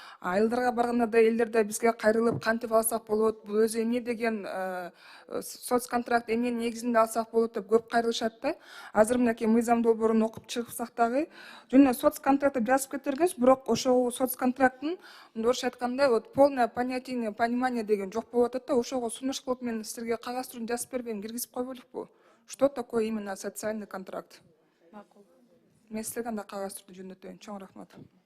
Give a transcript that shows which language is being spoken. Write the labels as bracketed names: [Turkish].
[Kyrgyz] Айылдарга барганда да элдер да бизге кайрылып кантип алсак болот, бул өзү эмне деген соц контракт эмненин негизинде алсак болот деп көп кайрылышат да. Азыр мынакей мыйзам долбоорун окуп чыксак дагы жөн соц контрактты жазып кетиргенбиз, бирок ошол соц контракттын орусча айтканда [Russian] вот полное понятие, понимание [Kyrgyz] деген жок болуп атат да. Ошого сунуш кылып мен силерге кагаз түрүндө жазып бербейм, киргизип койбойлукпу? [Russian] Что такое именно социальный контракт? [Kyrgyz] Мен силерге анда кагаз түрүндө жөндөтөйүн. Чоң рахмат.